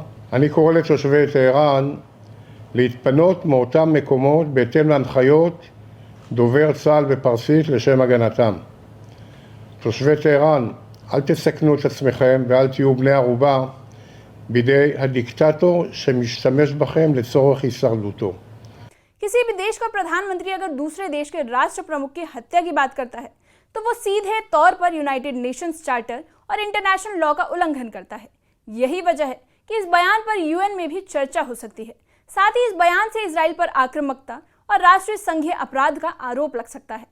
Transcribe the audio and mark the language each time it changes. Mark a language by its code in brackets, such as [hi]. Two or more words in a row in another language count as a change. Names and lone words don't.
[he] אני קורא לתושבי טהרן להתפנות מאותם מקומות בהתאם להנחיות דובר צה"ל בפרסית לשם הגנתם. תושבי טהרן, אל תסכנו את עצמכם ואל תהיו בני ערובה בידי הדיקטטור שמשתמש בכם לצורך הישרדותו. [hi] किसी भी देश का प्रधानमंत्री अगर दूसरे देश के राष्ट्र प्रमुख की हत्या की बात करता है तो वो सीधे तौर पर यूनाइटेड नेशंस चार्टर और [en] international law [hi] का उल्लंघन करता है। यही वजह है कि इस बयान पर UN में भी चर्चा हो सकती है। साथ ही इस बयान से इजराइल पर आक्रामकता और राष्ट्रीय संघीय अपराध का आरोप लग सकता है।